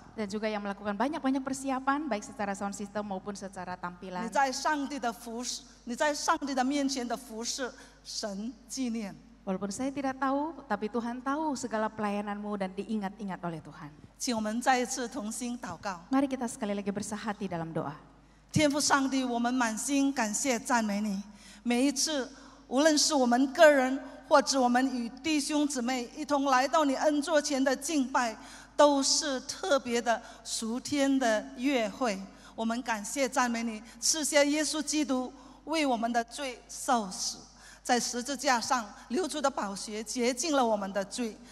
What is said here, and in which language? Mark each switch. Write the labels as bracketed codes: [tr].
[id] Dan juga yang melakukan banyak-banyak persiapan, baik secara sound system maupun secara [zh] 你 [id] tampilan. [zh] 在上帝的服侍，你在上帝的面前的服侍，神纪念。 [id] Walaupun saya tidak tahu, tapi Tuhan tahu segala pelayananmu dan diingat-ingat oleh Tuhan. [zh] 请我们再一次同心祷告。 [id] Mari kita sekali lagi bersahati dalam doa. [zh] 天父上帝，我们满心感谢赞美你。每一次，无论是我们个人，或者我们与弟兄姊妹一同来到你恩座前的敬拜，都是特别的属天的约会。我们感谢赞美你，赐下耶稣基督为我们的罪受死，在十字架上流出的宝血洁净了我们的罪。